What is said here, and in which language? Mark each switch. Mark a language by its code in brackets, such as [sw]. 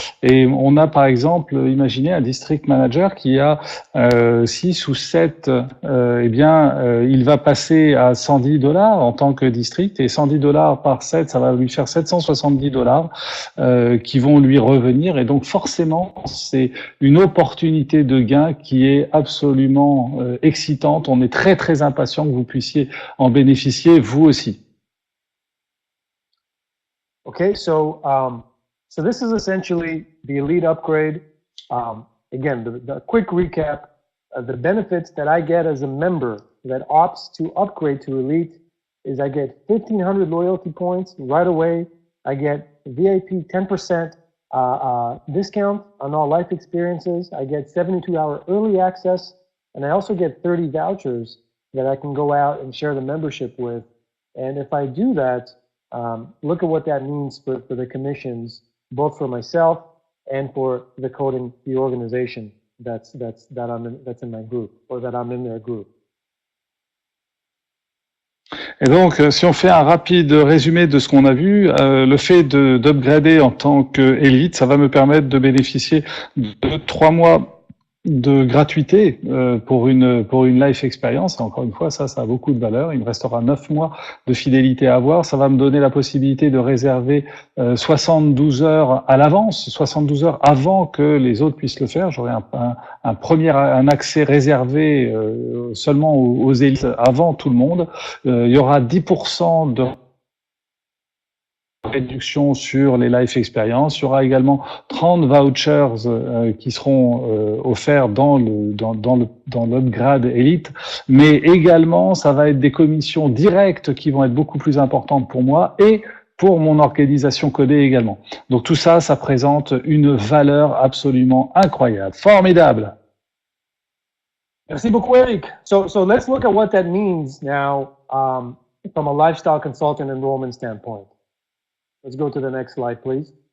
[fr] Et on a par exemple, imaginez un district manager qui a 6 ou 7, il va passer à $110 en tant que district, et $110 par 7, ça va lui faire $770 qui vont lui revenir. Et donc forcément, c'est une opportunité de gain qui est absolument excitante. On est très très impatient que vous puissiez en bénéficier vous aussi. [en] Okay, so this is essentially the elite upgrade. Again, the quick recap: the benefits that I get as a member that opts to upgrade to elite is I get 1,500 loyalty points right away. I get VIP 10% discount on all life experiences. I get 72-hour early access, and I also get 30 vouchers that I can go out and share the membership with. And if I do that, look at what that means for the commissions, both for myself and for the organization that's in my group, or that I'm in their group. [fr] Et donc, si on fait un rapide résumé de ce qu'on a vu, le fait d'upgrader en tant qu'élite, ça va me permettre de bénéficier de 3 mois de gratuité pour une life expérience. Et encore une fois, ça a beaucoup de valeur. Il me restera 9 mois de fidélité à avoir. Ça va me donner la possibilité de réserver 72 heures à l'avance, 72 heures avant que les autres puissent le faire. J'aurai un accès réservé seulement aux élites avant tout le monde. Il y aura 10% de réduction sur les life experience. Il y aura également 30 vouchers qui seront offerts dans l'upgrade Elite, mais également ça va être des commissions directes qui vont être beaucoup plus importantes pour moi et pour mon organisation codée également. Donc tout ça, ça présente une valeur absolument incroyable, formidable. Merci beaucoup, Eric. [en] So let's look at what that means now from a lifestyle consultant enrollment standpoint. Let's go to the next slide, please.